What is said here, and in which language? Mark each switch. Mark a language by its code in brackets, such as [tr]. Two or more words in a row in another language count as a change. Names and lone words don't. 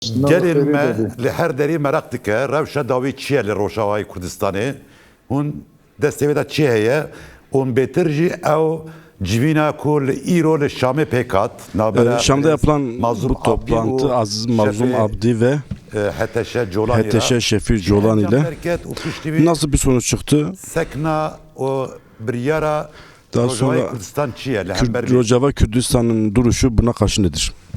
[ku] Gelin me li her derî merak dike rewşa dawî çi ye li Rojavayê Kurdistanê hûn destê de çi heye û bêtir jî ew civîna ku li îro li Şamê pêkat [tr] Şam'da yapılan bu toplantı Aziz Mazlum Abdi ve HTŞ Şefir Colan ile nasıl bir sonuç çıktı? [ku] Sekna o biryara [tr] Daha sonra Rojava Kürdistan'ın duruşu buna karşı nedir?